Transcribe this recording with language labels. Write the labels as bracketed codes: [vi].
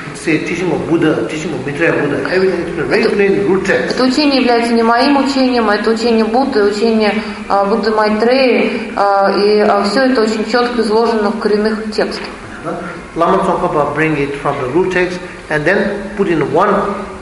[en] It's a teaching of Buddha, teaching of Maitreya Buddha. Everything is very plain root text. [ru] Это учение является не моим учением, это учение Будды, учение Будды Майтрея, и все это очень четко изложено в коренных текстах. [en] Lama Tsongkhapa bring it from the root text and then put in one.